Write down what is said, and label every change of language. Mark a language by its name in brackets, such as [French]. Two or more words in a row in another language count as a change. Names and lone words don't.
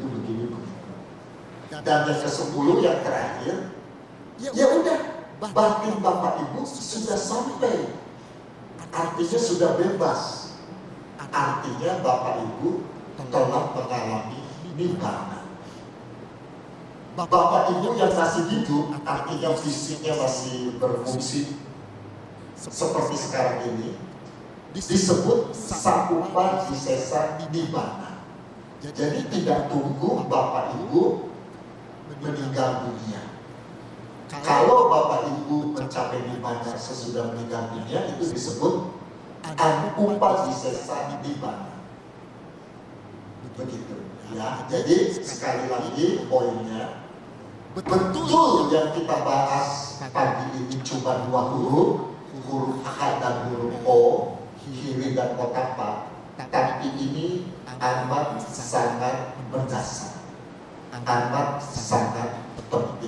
[Indonesian] Dan yang ke-10 yang terakhir, ya udah batin Bapak Ibu sudah sampai, artinya sudah bebas, artinya Bapak Ibu telah mengalami nibbana. Bapak Ibu yang masih hidup, artinya fisiknya masih berfungsi seperti sekarang ini, disebut [Pali] sakupa disesa nibbana. [Indonesian] Jadi tidak tunggu Bapak Ibu meninggal dunia. Kalau Bapak Ibu mencapai nibbana sesudah meninggal dunia, itu disebut [Pali] anupa disesa nibbana. [Indonesian] Begitu ya. Jadi sekali lagi poinnya, betul yang kita bahas pagi ini cuma 2 huruf H dan huruf O, Hiri dan Otapa, tapi ini amat sangat mendasar, amat sangat penting.